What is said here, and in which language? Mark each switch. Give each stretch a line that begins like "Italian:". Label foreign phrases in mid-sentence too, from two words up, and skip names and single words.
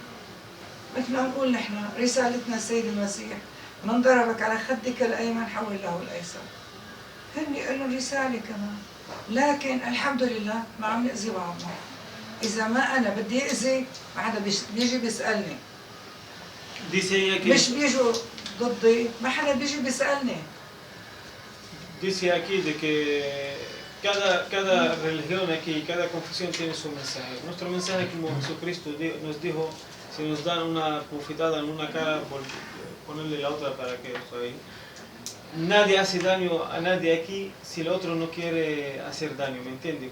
Arabic: مثل ما نقول نحن رسالتنا السيد المسيح من ضربك على خدك الأيمن حول له الأيسر. هن لهم رسالة كمان، لكن الحمد لله ما عم نأذي بعضنا. إذا ما أنا بدي أذي ما حدا بيجي بيسألني، مش بيجوا ضدي، ما حدا بيجي بيسألني.
Spanish: Dice aquí de que cada religión aquí, cada confesión tiene su mensaje. Nuestro mensaje, como Jesucristo nos dijo, si nos dan una bofetada en una cara, por ponerle la otra para que ahí. Nadie hace daño a nadie aquí si el otro no quiere hacer daño, ¿me entiendes?